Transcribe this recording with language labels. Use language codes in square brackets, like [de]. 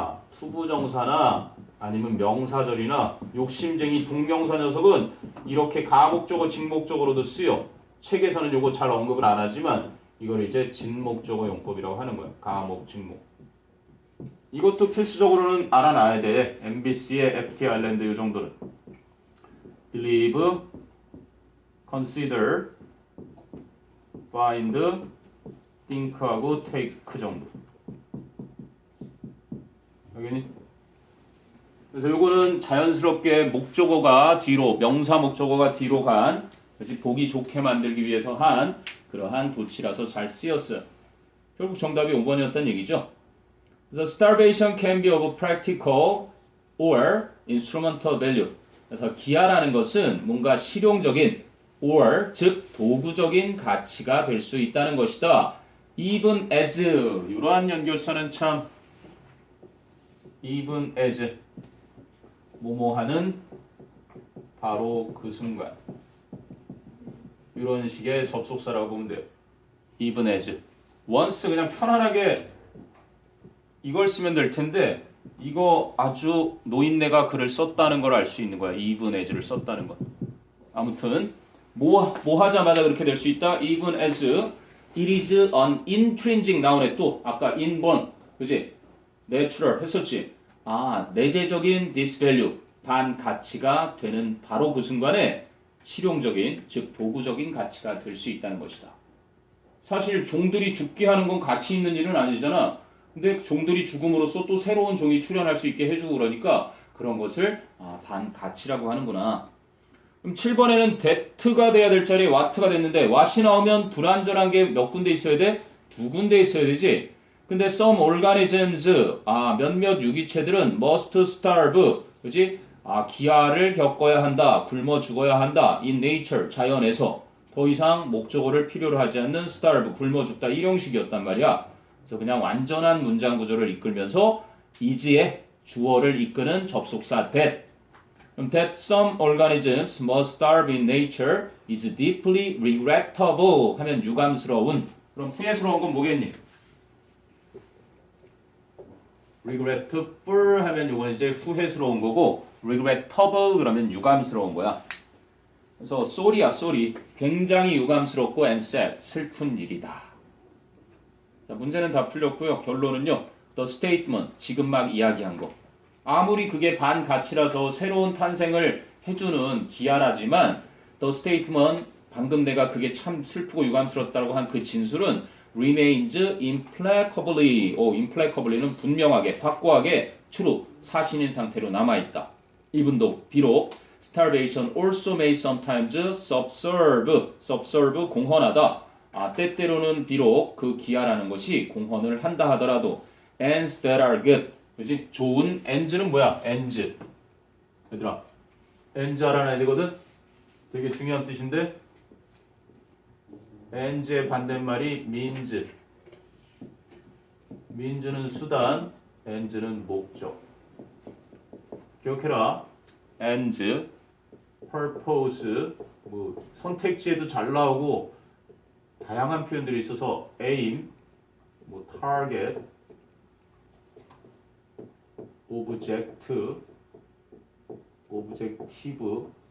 [ko] 투부정사나 아니면 명사절이나 욕심쟁이 동명사 녀석은 이렇게 가목적어, 진목적어로도 쓰여. 책에서는 요거 잘 언급을 안 하지만 이걸 이제 진목적어 용법이라고 하는 거야. 가목, 진목. 이것도 필수적으로는 알아놔야 돼. MBC의 FT 아일랜드 이 정도는. [en] believe, consider, find, think하고 take 정도. 여기니? [ko] 그래서 요거는 자연스럽게 목적어가 뒤로, 명사 목적어가 뒤로 간, 그래서 보기 좋게 만들기 위해서 한 그러한 도치라서 잘 쓰였어요. 결국 정답이 5번이었던 얘기죠. 그래서 [en] starvation can be of practical or instrumental value. [ko] 그래서 기아라는 것은 뭔가 실용적인 or 즉 도구적인 가치가 될 수 있다는 것이다. even as 이러한 연결선은 참 even as 뭐뭐하는 바로 그 순간 이런 식의 접속사라고 보면 돼요. even as once 그냥 편안하게 이걸 쓰면 될 텐데 이거 아주 노인네가 글을 썼다는 걸 알 수 있는 거야. even as를 썼다는 건. 아무튼 뭐 하자마자 그렇게 될 수 있다. [en] even as it is an intrinsic noun에 [ko] 또 아까 [en] inborn [ko] 그지? natural 했었지. 내재적인 [en] this value [ko] 반 가치가 되는 바로 그 순간에 실용적인 즉 도구적인 가치가 될 수 있다는 것이다. 사실 종들이 죽게 하는 건 가치 있는 일은 아니잖아. 근데 종들이 죽음으로써 또 새로운 종이 출현할 수 있게 해주고 그러니까 그런 것을 반가치라고 하는구나. 그럼 7번에는 that가 돼야 될 자리에 what가 됐는데 what이 나오면 불완전한 게 몇 군데 있어야 돼? 2군데 있어야 되지. 근데 [en] some organisms [ko] 몇몇 유기체들은 [en] must starve [ko] 그지? 기아를 겪어야 한다. 굶어 죽어야 한다. [en] in nature [ko] 자연에서 더 이상 목적어를 필요로 하지 않는 starve 굶어 죽다 일형식이었단 말이야. 그래서 그냥 완전한 문장 구조를 이끌면서 is의 주어를 이끄는 접속사 that. [en] 그럼 that some organisms must starve in nature is deeply regrettable [ko] 하면 유감스러운. 그럼 후회스러운 건 뭐겠니? regretful 하면 이건 이제 후회스러운 거고 regrettable 그러면 유감스러운 거야. 그래서 sorry야 sorry 굉장히 유감스럽고 [en] and sad [ko] 슬픈 일이다. 자, 문제는 다 풀렸고요. 결론은요. [en] The statement, [ko] 지금 막 이야기한 거. 아무리 그게 반가치라서 새로운 탄생을 해주는 기아라지만 The statement, 방금 내가 그게 참 슬프고 유감스럽다고 한 그 진술은 [en] remains implacably, implacably [ko] 는 분명하게, 확고하게 true, 사실인 상태로 남아있다. [en] even though, [ko] 비록 [en] starvation also may sometimes subserve, [ko] 공헌하다. 때때로는 비록 그 기아라는 것이 공헌을 한다 하더라도 [en] ends that are good [ko] 그지? 좋은 ends는 뭐야? ends 얘들아 ends 알아놔야 되거든? 되게 중요한 뜻인데 ends의 반대말이 means는 수단 ends는 목적 기억해라 ends purpose 선택지에도 잘 나오고 다양한 표현들이 있어서 [en] aim, target, object, objective,